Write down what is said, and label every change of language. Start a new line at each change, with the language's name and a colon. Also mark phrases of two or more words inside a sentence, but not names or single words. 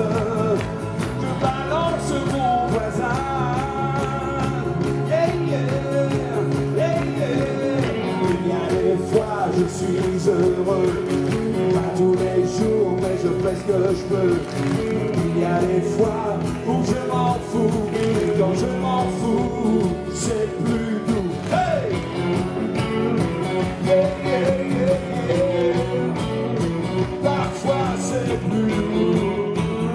French: Balance mon voisin,
English: yeah, yeah, yeah, yeah.
French: Il y a des fois je suis heureux, pas tous les jours mais je fais ce que je peux. Il y a des fois où je m'en fous, et quand je m'en fous, c'est plus doux. Hey!
English: Yeah, yeah, yeah, yeah.
French: Parfois c'est plus doux.